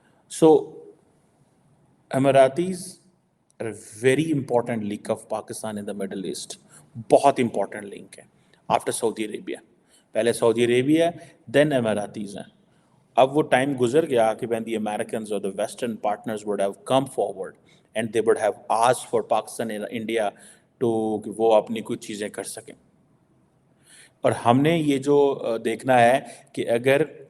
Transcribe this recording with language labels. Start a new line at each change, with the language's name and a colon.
English: so Emirates very important link of Pakistan in the Middle East,
Hindi: बहुत important link है
English: After Saudi Arabia.
Hindi: पहले Saudi Arabia, then अमारातीज़ हैं। अब वो टाइम गुजर गया कि
English: when the Americans or the Western partners would have come forward and they would have asked for Pakistan and India to
Hindi: कि वो अपनी कुछ चीज़ें कर सकें। और हमने ये जो देखना है कि अगर